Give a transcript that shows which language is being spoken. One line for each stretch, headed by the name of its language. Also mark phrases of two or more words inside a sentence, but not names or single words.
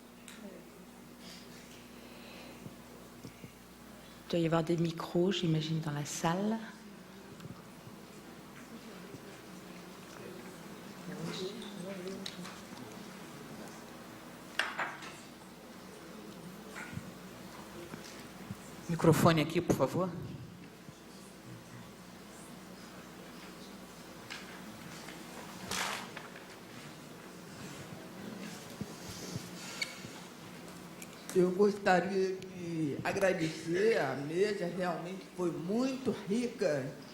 French: Il doit y avoir des micros, j'imagine, dans la salle.
Portuguese: Microfone aqui, por favor. Eu gostaria de agradecer a mesa, realmente foi muito rica.